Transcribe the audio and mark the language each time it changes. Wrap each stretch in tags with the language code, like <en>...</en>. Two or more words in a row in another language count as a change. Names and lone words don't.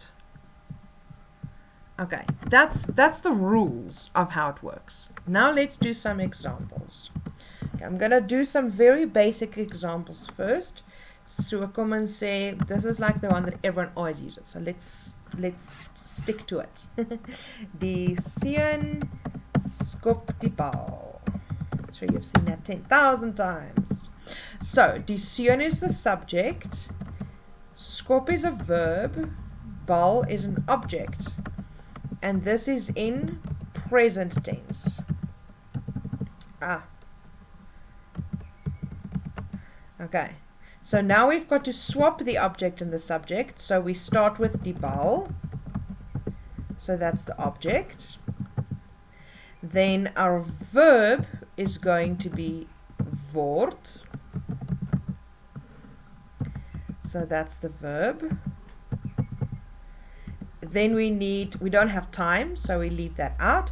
<en>Okay, that's the rules of how it works. Now let's do some examples. Okay, I'm gonna do some very basic examples first. So kom and say this is like the one that everyone always uses. So let's stick to it.</en> <af>Die seun skop die bal.</af> <en>I'm sure you've seen that 10,000 times. So</en> <af>die seun</af> <en>is the subject, skop is a verb, bal is an object, and this is in present tense. Okay. So now we've got to swap the object and the subject. So we start with</en> <af>die bal.</af> <en>So that's the object. Then our verb is going to be woord. So that's the verb. Then we don't have time, so we leave that out.</en>